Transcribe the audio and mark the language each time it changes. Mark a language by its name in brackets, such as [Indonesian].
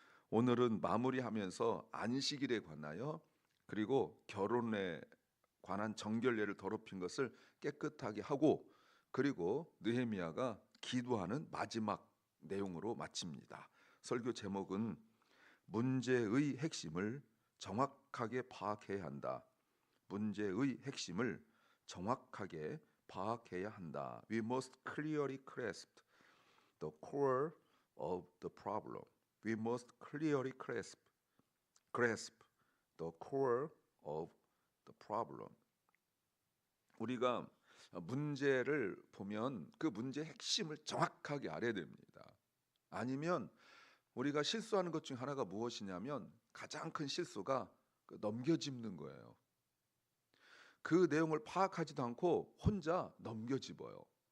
[Korean] 오늘은 마무리하면서 안식일에 관하여 그리고 결혼에 관한 정결례를 더럽힌 것을 깨끗하게 하고 그리고 느헤미야가 기도하는 마지막 내용으로 마칩니다. 설교 제목은 문제의 핵심을 정확하게 파악해야 한다. 문제의 핵심을 정확하게 파악해야 한다. [English] We must clearly grasp the core of the problem. We must clearly grasp the core of the problem. [Korean] 우리가 문제를 보면 그 문제의 핵심을 정확하게 알아야 됩니다. 아니면 우리가 실수하는 것 중 하나가 무엇이냐면 가장 큰 실수가 넘겨짚는 거예요. 그 내용을 파악하지도 않고 혼자 넘겨짚어요.